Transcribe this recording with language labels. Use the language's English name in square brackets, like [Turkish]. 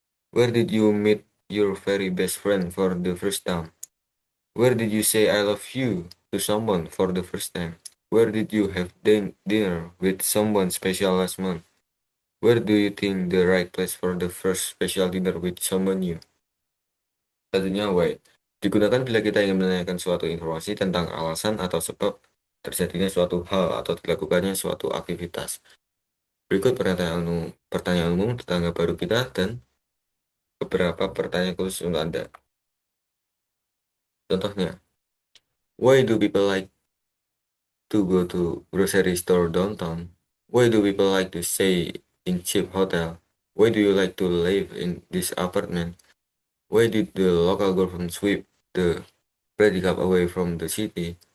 [English] Where did you meet your very best friend for the first time? Where did you say I love you to someone for the first time? Where did you have dinner with someone special last month? Where do you think the right place for the first special dinner with someone new? [Indonesian] Satunya why. Digunakan bila kita ingin menanyakan suatu informasi tentang alasan atau sebab terjadinya suatu hal atau dilakukannya suatu aktivitas. Berikut pertanyaan umum tetangga baru kita dan beberapa pertanyaan khusus untuk Anda. Contohnya, [English] why do people like to go to grocery store downtown? Why do people like to stay in cheap hotel? Why do you like to live in this apartment? Why did the local government sweep the predicate away from the city?